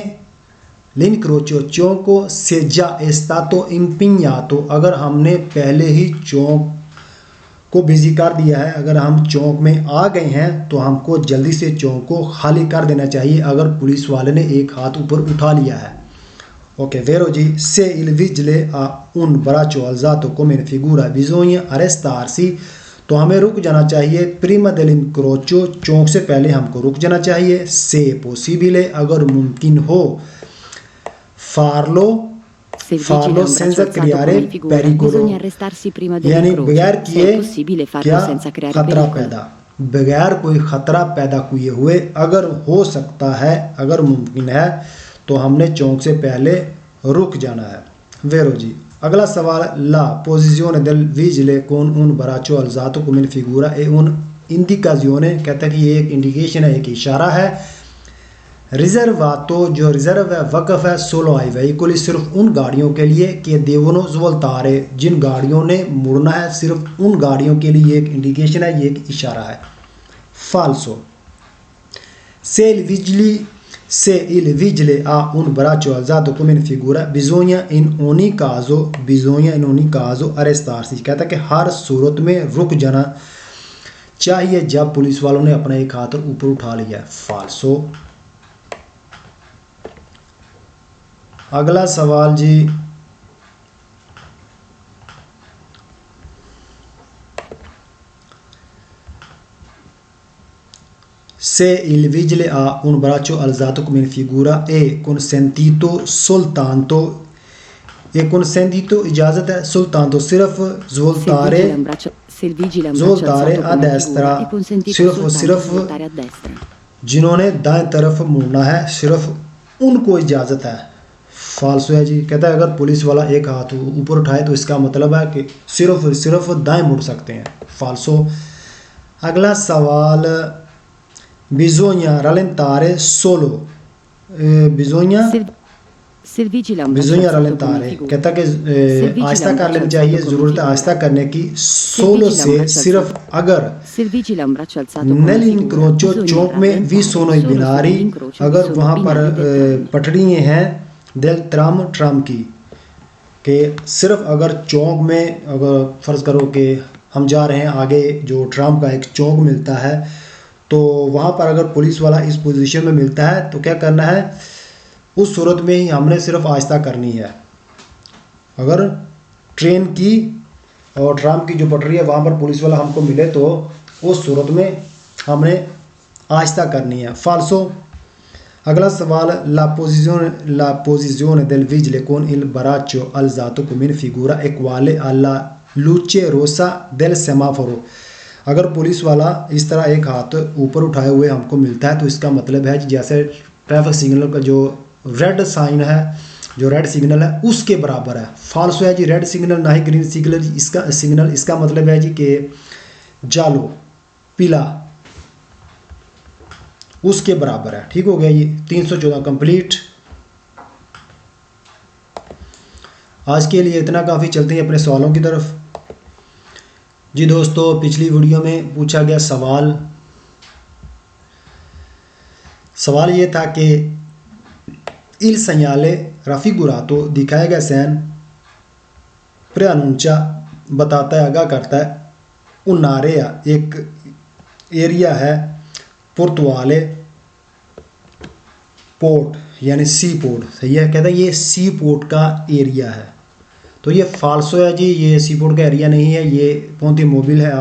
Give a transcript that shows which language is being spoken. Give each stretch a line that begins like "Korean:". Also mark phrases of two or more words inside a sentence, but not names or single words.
Urdu: لنکروچو چونکو
Italian: se già stato impegnato
Urdu: اگر ہم نے پہلے ہی چونک کو بزی کر دیا ہے, اگر ہم چونک میں آ گئے ہیں تو ہم کو جلدی سے چونک کو خالی کر دینا چاہیے اگر پولیس والے نے ایک ہاتھ اوپر اٹھا لیا ہے. اوکے ویرو جی,
Italian: سے il vigile a un braccio alzato come in figura bisogna arrestarsi
Urdu: تو ہمیں رک جانا چاہیے.
Italian: prima dell'incrocio
Urdu: چونک سے پہلے ہم کو رک جانا چاہیے.
Italian: se possibile
Urdu: اگر ممکن ہو
Italian: farlo senza creare pericolo
Urdu: یعنی بغیر کیے کیا خطرہ پیدا بغیر کوئی خطرہ پیدا کیے ہوئے اگر ہو سکتا ہے اگر ممکن ہے تو ہم نے چونک سے پہلے رک جانا ہے. ویرو جی, اگلا سوال لا
Italian: posizione del vigile con un braccio alzato come in figura è un indicazione
Urdu: کہتا ہے کہ یہ ایک انڈیکیشن ہے, ایک اشارہ ہے. ریزرواتو جو ریزرو ہے وقف ہے
Italian: solo ai veicoli
Urdu: صرف ان گاڑیوں کے لیے کہ
Italian: devono svoltare
Urdu: جن گاڑیوں نے مڑنا ہے صرف ان گاڑیوں کے لیے ایک انڈیکیشن ہے, یہ ایک اشارہ ہے. فالسو
Italian: se il vigile ha un braccio alzato come in figura bisogna in ogni caso arrestarsi
Urdu: کہتا ہے کہ ہر صورت میں رک جانا چاہیے جب پولیس والوں نے اپنا ایک ہاتھ اوپر اٹھا لیا. فالسو. اگلا سوال جی
Italian: se il vigile ha un braccio alzato come in figura è consentito soltanto
Urdu: اجازت ہے soltanto صرف
Italian: svoltare a destra
Urdu: صرف جنہوں نے دائیں طرف مڑنا ہے صرف ان کو اجازت ہے. فالسو ہے جی, کہتا ہے اگر پولیس والا ایک ہاتھ اوپر اٹھائے تو اس کا مطلب ہے کہ صرف دائیں مڑ سکتے ہیں.
Italian: فالسو.
Urdu: اگلا سوال
Italian: bisogna rallentare solo, bisogna Se il vigile ha un braccio bisogna alzato come rallentare, figura.
Urdu: کہتا کہ
Italian: Se il vigile ha
Urdu: آہستہ
Italian: un
Urdu: کر
Italian: braccio
Urdu: لینی چاہیے،
Italian: alzato come
Urdu: ضرورت ہے
Italian: figura.
Urdu: آہستہ کرنے کی،
Italian: Se il سولو vigile ha un
Urdu: سے
Italian: braccio
Urdu: صرف
Italian: alzato-
Urdu: اگر
Italian: Se il vigile ha un braccio alzato come figura, nell'incrocio bisogna
Urdu: چوک میں
Italian: rallentare vi sono solo بیناری، sull'incrocio
Urdu: اگر
Italian: vi sono
Urdu: وہاں پر
Italian: binari del tram.
Urdu: پٹڑیاں ہیں
Italian: del tram
Urdu: کی، کہ صرف اگر چوک میں، اگر فرض کرو کہ ہم جا رہے ہیں آگے جو ٹرام کا ایک چوک ملتا ہے، تو وہاں پر اگر پولیس والا اس پوزیشن میں ملتا ہے تو کیا کرنا ہے، اس صورت میں ہی ہم نے صرف آہستہ کرنی ہے. اگر ٹرین کی اور ٹرام کی جو پٹری ہے وہاں پر پولیس والا ہم کو ملے تو اس صورت میں ہم نے آہستہ کرنی ہے. فالسو. اگلا سوال،
Italian: la posizione del vigile con il braccio alzato come in figura equale alla luce rossa del semaforo.
Urdu: اگر پولیس والا اس طرح ایک ہاتھ اوپر اٹھائے ہوئے ہم کو ملتا ہے تو اس کا مطلب ہے جیسے ٹریفک سگنل کا جو ریڈ سائن ہے، جو ریڈ سگنل ہے اس کے برابر ہے. فالسو ہے جی، ریڈ سگنل نہ ہی گرین سگنل، اس کا مطلب ہے جی کہ جالو پیلا اس کے برابر ہے. ٹھیک ہو گیا جی. 314 کمپلیٹ. آج کے لیے اتنا کافی، چلتے ہیں اپنے سوالوں کی طرف. جی دوستو، پچھلی ویڈیو میں پوچھا گیا سوال یہ تھا کہ
Italian: il segnale raffigurato
Urdu: دکھایا گیا سین preannuncia بتاتا ہے، آگاہ کرتا ہے un'area ایک ایریا ہے پورتوالے پورٹ یعنی سی پورٹ. صحیح ہے، کہتا ہے یہ سی پورٹ کا ایریا ہے. تو یہ فالسو ہے جی، یہ سی پورٹ کا ایریا نہیں ہے، یہ
Italian: ponte mobile
Urdu: ہے.